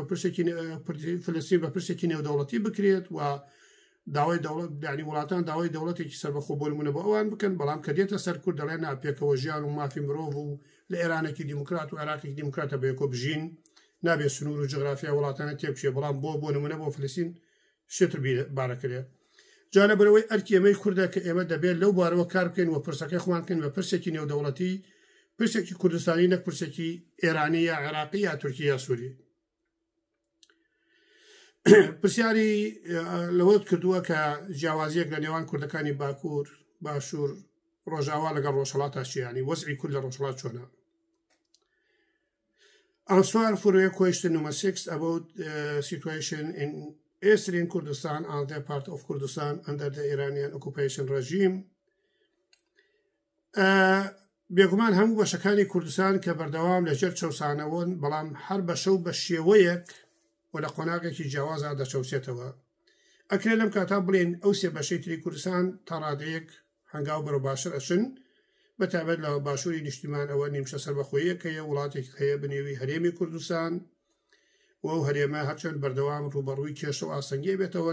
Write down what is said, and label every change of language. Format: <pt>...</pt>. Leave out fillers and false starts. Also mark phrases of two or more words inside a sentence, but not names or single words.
<ckb>پرسێکی فلەستین بە پرسێکی نێودەوڵەتی بکرێت و داوای دەوڵەت دانی وڵاتان داوای دەوڵەتێکی سەربەخۆ بۆ نمونە بۆ ئەوان بکەن بەڵام کە دێتە سەر کورد دەڵێن ناپێکەوە ژیان و مافی مرۆڤ و لە ئێرانێکی دیموکرات و عێراقێکی دیموکراتە بە یەکۆ بژین نابێت سنوور و جغرافیا وڵاتانە تێبچێ بەڵام بۆ نمونە بۆ فلەستین شتر بارەکرێت جانە بەرەوەی ئەرکی ئێمەی کووردە کە ئێمە دەبێت لەو بارەوە کار بکەین و پرسەکەی خوانکەین بە پرسێکی نێودەوڵەتی پرسێکی کوردستانی نەک پرسێکی ئێرانی یا عێراقی یا تورکی یا سووری پرسیاری لەوەت کردووە کە جیاوازیەک لە نێوان کوردەکانی باکوور باشوور ڕۆژاوا لەگەڵ ڕۆژهەڵاتە چیانی وەزعی کورد لە ڕۆژهەڵات چۆنە</ckb> <en>Ansvar for your question number 6 about situation in Eastern Kurdistan and the part of Kurdistan under the Iranian occupation regime.</en> <ckb>بێگومان هەموو بەشەکانی کوردستان کە بەردەوام لەژێر چەوسانەوەن بەڵام هەر بە شەو بە شێوەیەک و لە قۆناغێکی جیاوازە دەچەوسێتەوە ئەکرێ لەم کاتا بڵێن ئەو سێ بەشەی تری کوردستان تا ڕادەیەک هەنگاو بەرە باشتر ئەچن بەتابەت لە باشووری نیشتیمان ئەوە نیمشە سەربەخۆیەک هەیە وڵاتێک هەیە بنێوی هەرێمی کوردستان و ئەو هەرێمە هەرچەند بەردەوام ڕوبەڕووی کێشە و ئاسەنگی بێتەوە</ckb>